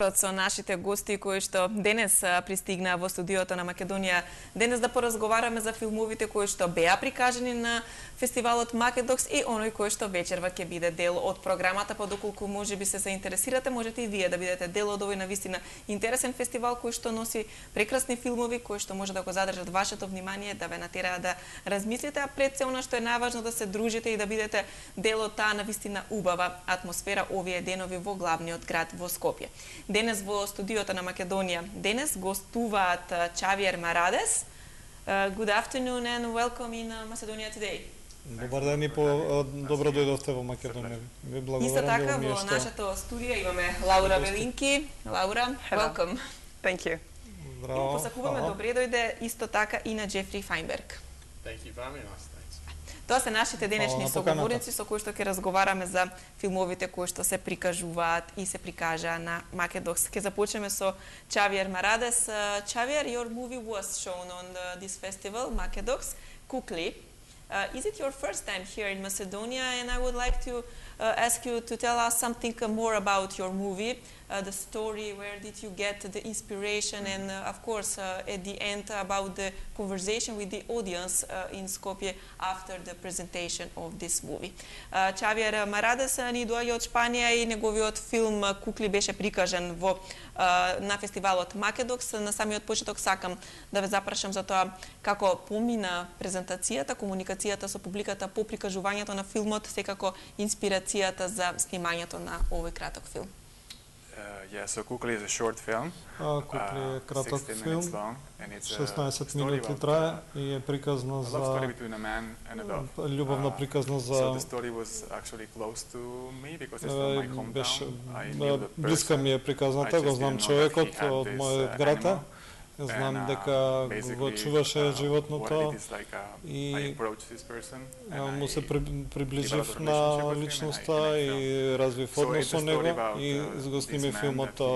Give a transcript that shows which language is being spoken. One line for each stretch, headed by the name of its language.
Macedonian: Со нашите гости кои што денес пристигнаа во студиото на Македонија, денес да поразговараме за филмовите кои што беа прикажани на фестивалот Македокс и оној кој што вечерва ќе биде дел од програмата, па доколку можеби се заинтересирате, можете и вие да бидете дел од овој навистина интересен фестивал кој што носи прекрасни филмови кои што може да го задржат вашето внимание, да ве натераат да размислите, а пред се она што е најважно да се дружите и да бидете дел од таа навистина убава атмосфера овие денови во главниот град во Скопје. Денес во студиото на Македонија денес гостуваат Чавиер Марадес.
English: Good afternoon and welcome in Macedonia today.
Macedonian: Добар ден и добро дојдовте во Македонија. Ви благодарам. Исто така во нашето студија имаме Лаура Велинки.
English: Лаура, welcome. Thank you.
Macedonian: Браво. Посакуваме добре дојде исто така и на Джефри Фајнберг.
English: Thank you very much.
Macedonian: Тоа се нашите денешни соговорници со кои што ќе разговараме за филмовите кои што се прикажуваат и се прикажаа на Македокс. Ќе започнеме со Чавиер Марадес.
English: Чавиer, your movie was shown on this festival, Македокс, Kukli. Is it your first time here in Macedonia? And I would like to ask you to tell us something more about your movie, the story, where did you get the inspiration, and of course at the end about the conversation with the audience in Skopje after the presentation of this movie.
Macedonian: Чавиер Марадес ни доаѓа од Шпанија и неговиот филм Кукли беше прикажан на фестивалот Македокс. На самиот почеток сакам да ве запрашам за тоа како помина презентацијата, комуникацијата со публиката по прикажувањето на филмот, секако инспирацијата за снимањето на овој краток филм.
English: Yeah, so Kukli is a short film.
Macedonian: Кукли е краток 16 филм,
English: minutes long, and it's
Macedonian: 16 минути трае и е приказна за
English: story between a man and a dog.
Macedonian: љубовна приказна за
English: So the story was actually close to me because it's from my hometown. I knew the
Macedonian: блиска
English: person.
Macedonian: ми е приказната, го знам човекот од мојот град. Знам дека го чуваше животното и му се приближив на личноста и развив однос со него и го сними филмот.